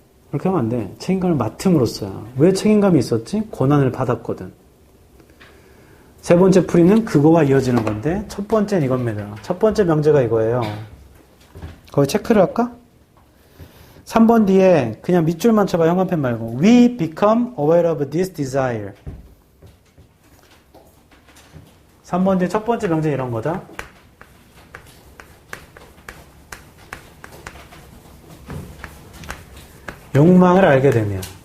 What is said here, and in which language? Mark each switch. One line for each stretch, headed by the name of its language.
Korean: 그렇게 하면 안 돼. 책임감을 맡음으로써야. 왜 책임감이 있었지? 권한을 받았거든. 세 번째 풀이는 그거와 이어지는 건데 첫 번째는 이겁니다. 첫 번째 명제가 이거예요. 거기 체크를 할까? 3번 뒤에 그냥 밑줄만 쳐봐. 형광펜 말고.
English: We become aware of this desire.
Korean: 3번 뒤에 첫 번째 명제는 이런 거다. 욕망을 알게 되면.